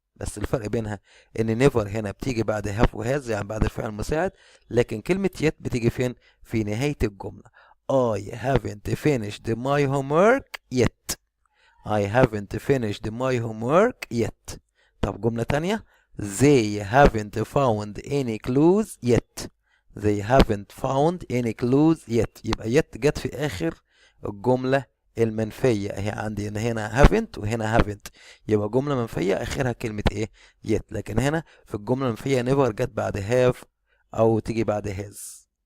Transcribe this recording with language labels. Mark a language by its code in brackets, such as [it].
[ar] بس الفرق بينها ان never هنا بتيجي بعد have وhas، يعني بعد الفعل المساعد، لكن كلمه yet بتيجي فين؟ في نهايه الجمله. [en] I haven't finished my homework yet. I haven't finished my homework yet. [ar] طب جملة تانية: [en] They haven't found any clues yet. They haven't found any clues yet. [ar] يبقى yet جت في آخر الجملة المنفية. هي عندي هنا haven't وهنا haven't، يبقى جملة منفية آخرها كلمة ايه؟ yet. لكن هنا في الجملة المنفية never جت بعد have أو تيجي بعد has.